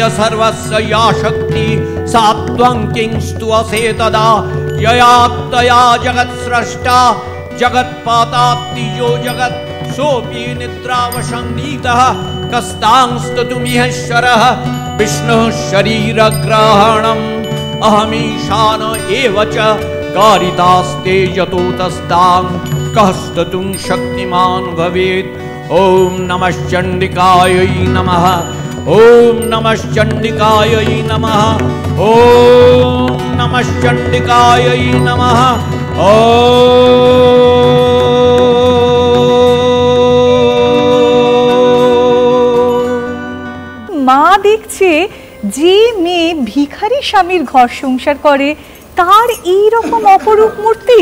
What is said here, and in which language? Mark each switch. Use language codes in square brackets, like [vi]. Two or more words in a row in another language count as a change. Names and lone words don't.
[sa] सर्वस्य या शक्ति सा त्वं किं स्तुवसे तदा यया तया जगत्स्रष्टा जगत्पातात्ति यो जगत् सोऽपि निद्रावशङ्गीतः कस्तां स्तुतुमिहेश्वरः विष्णुः शरीरग्रहणम् अहमीशान एव च कारितास्ते यतो तस्तां कः स्तुतुं शक्तिमान् भवेत्। ॐ नमश्चण्डिकायै नमः। ॐ नमश्चण्डिकायै नमः। ॐ नमश्चण्डिकायै नमः। [bn] মা দেখছে যে মেয়ে ভিখারি স্বামীর ঘর সংসার করে তার এই রকম অপরূপ মূর্তি।